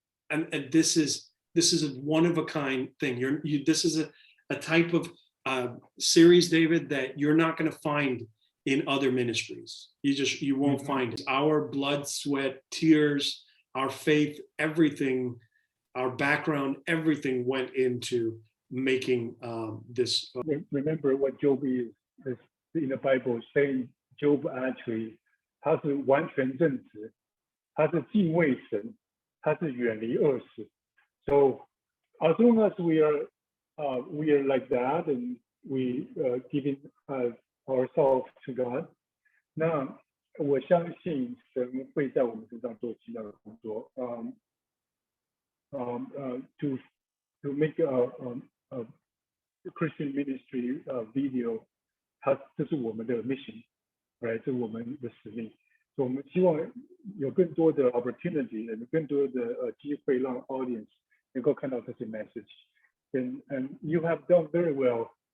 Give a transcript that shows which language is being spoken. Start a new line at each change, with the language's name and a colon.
English: And this is a one of a kind thing. This is a type of series, David, that you're not going to find in other ministries. You won't find it. Our blood, sweat, tears, our faith, everything, our background, everything went into making this. Remember what Job is in the Bible saying.
Chinese: Job actually 他是完全正直，他是敬畏神，他是远离恶事。
English: So as long as we are like that and we giving ourselves to God,
Chinese: 那我相信神会在我们身上做奇妙的工作。
English: To make a Christian ministry video,
Chinese: 这是我们的 mission。Right， 这是我们的使命，所以我们希望有更多的 opportunity， 有更多的机会让 audience 能够看到这些 message。
English: And you have done very well.